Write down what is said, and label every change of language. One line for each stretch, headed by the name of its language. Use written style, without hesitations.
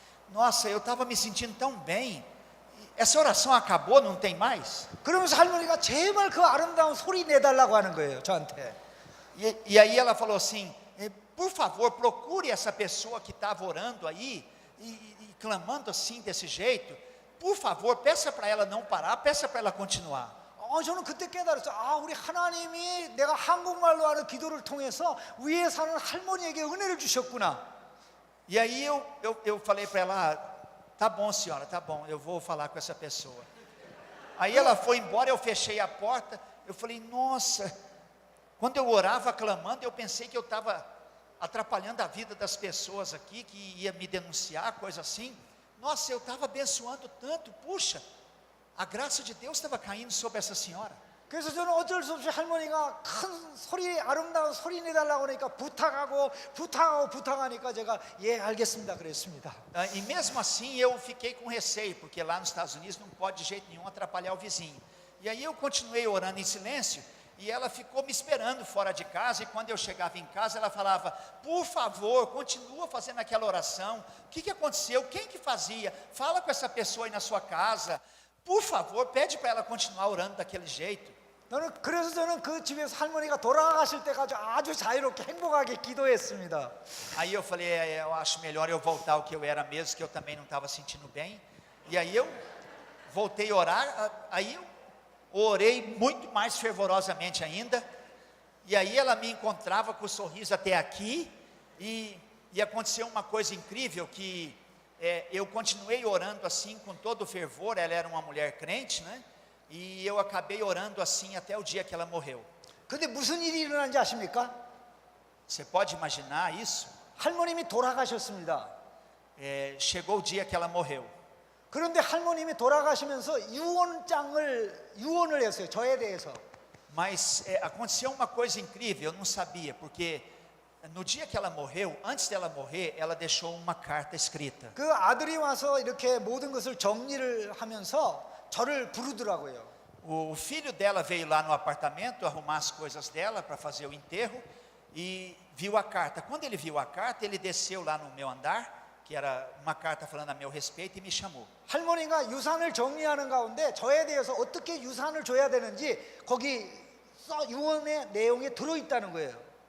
Portuguese: Nossa, eu estava me sentindo tão bem. Essa oração acabou, não tem mais?
Korean: 그러면서 할머니가 제발 그 아름다운 소리 내달라고 하는 거예요, 저한테.
Portuguese: E aí ela falou assim: por favor, procure essa pessoa que estava orando aí e clamando assim desse jeito. Por favor, peça para ela não parar, peça para ela continuar.
Korean: 저는 그때 깨달았어요. 우리 하나님이 내가 한국말로 하는 기도를 통해서 위에 사는 할머니에게 은혜를 주셨구나.
Portuguese: E aí eu falei para ela: tá bom, senhora, tá bom, eu vou falar com essa pessoa. Aí ela foi embora, eu fechei a porta, eu falei: nossa, quando eu orava clamando, eu pensei que eu estava atrapalhando a vida das pessoas aqui, que ia me denunciar, coisa assim. Nossa, eu estava abençoando tanto, puxa, a graça de Deus estava caindo sobre essa senhora.
Korean: 그래서 저는 어쩔 수 없이 할머니가 큰 소리, 아름다운 소리 내달라고 하니까 부탁하니까 제가 예 알겠습니다 그랬습니다.
Portuguese: E mesmo assim eu fiquei com receio, porque lá nos Estados Unidos não pode de jeito nenhum atrapalhar o vizinho. E aí eu continuei orando em silêncio, e ela ficou me esperando fora de casa, e quando eu chegava em casa ela falava: por favor, continua fazendo aquela oração. O que aconteceu? Quem que fazia? Fala com essa pessoa aí na sua casa. Por favor, pede para ela continuar orando daquele jeito.
Korean: 그래서 저는 그 집에서 할머니가 돌아가실 때까지 아주 자유롭게 행복하게 기도했습니다.
Portuguese: Aí eu falei: eu acho melhor eu voltar ao que eu era mesmo, que eu também não estava sentindo bem. E aí eu voltei a orar, aí eu orei muito mais fervorosamente ainda. E aí ela me encontrava com o sorriso até aqui, e aconteceu uma coisa incrível, que eu continuei orando assim com todo o fervor. Ela era uma mulher crente, né? E eu acabei orando assim até o dia que ela morreu.
Korean: 근데 무슨 일이 일어난지 아십니까?
Portuguese: Você pode imaginar isso?
Korean: 할머님이 돌아가셨습니다.
Portuguese: Chegou o dia que ela morreu.
Korean: 그런데 할머님이 돌아가시면서 유언을 했어요, 저에 대해서.
Portuguese: Mas aconteceu uma coisa incrível, eu não sabia, porque no dia que ela morreu, antes dela morrer, ela deixou uma carta escrita.
Korean: 그 아들이 와서 이렇게 모든 것을 정리를 하면서 저를 부르더라고요.
Portuguese: O filho dela veio lá no apartamento arrumar as coisas dela para fazer o enterro e viu a carta. Quando ele viu a carta, ele desceu lá no meu andar, que era uma carta falando a meu respeito, e me chamou.
Korean: 할머니가 유산을 정리하는 가운데 저에 대해서 어떻게 유산을 줘야 되는지 거기 유언의 내용에 들어있다는 거예요.